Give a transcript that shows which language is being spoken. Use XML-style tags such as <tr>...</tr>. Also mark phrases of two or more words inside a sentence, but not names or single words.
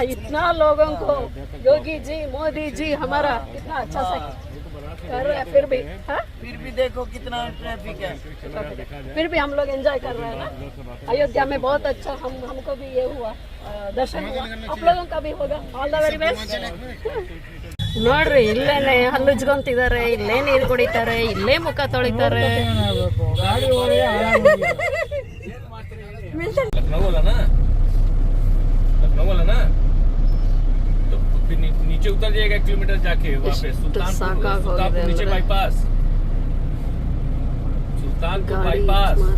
<hi>इतना लोगों को योगी जी, मोदी जी हमारा कितना अच्छा से कर रहे हैं. फिर भी देखो कितना ट्रैफिक है. फिर भी हम लोग एंजॉय कर रहे हैं ना. अयोध्या में बहुत अच्छा हमको भी ये हुआ, दर्शन हुआ. आप लोगों का भी होगा.</hi> <en>All the very best.</en> <kn>ನೋಡ್ರಿ, ಇಲ್ಲೇನೆ ಹಲ್ಲುಜ್ಕೊಂತಿದ್ದಾರೆ, ಇಲ್ಲೇ ನೀರು ಕುಡಿತಾರೆ, ಇಲ್ಲೇ ಮುಖ ತೊಳಿತಾರೆ.</kn> <hi>लखनऊ वाला ना, तो फिर नीचे उतर जाएगा 1 किलोमीटर जाके वहाँ पे सुल्तानपुर नीचे बाईपास. सुल्तानपुर बाईपास.</hi>